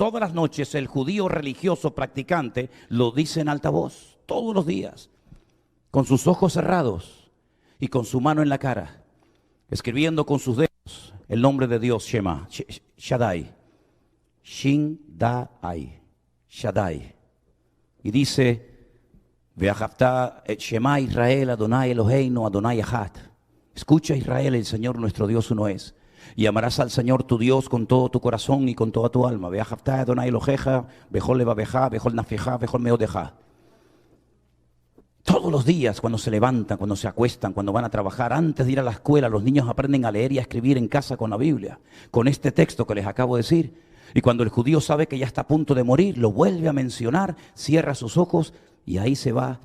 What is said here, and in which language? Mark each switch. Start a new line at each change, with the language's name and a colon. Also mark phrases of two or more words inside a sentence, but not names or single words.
Spanish: todas las noches el judío religioso practicante lo dice en alta voz, todos los días, con sus ojos cerrados y con su mano en la cara, escribiendo con sus dedos el nombre de Dios, Shema, Shaddai, Shin Da Ai, Shaddai, y dice,
Hebrew: ואהבת את שמע ישראל, ה' אלוהינו, ה' אחד.
Spanish: Escucha Israel, el Señor nuestro Dios uno es. Y amarás al Señor tu Dios con todo tu corazón y con toda tu alma.
Hebrew: ואהבת ה' אלוהיך, בכל לבבך, בכל נפשך, בכל מאודך.
Spanish: Todos los días, cuando se levantan, cuando se acuestan, cuando van a trabajar, antes de ir a la escuela, los niños aprenden a leer y a escribir en casa con la Biblia, con este texto que les acabo de decir. Y cuando el judío sabe que ya está a punto de morir, lo vuelve a mencionar, cierra sus ojos y ahí se va.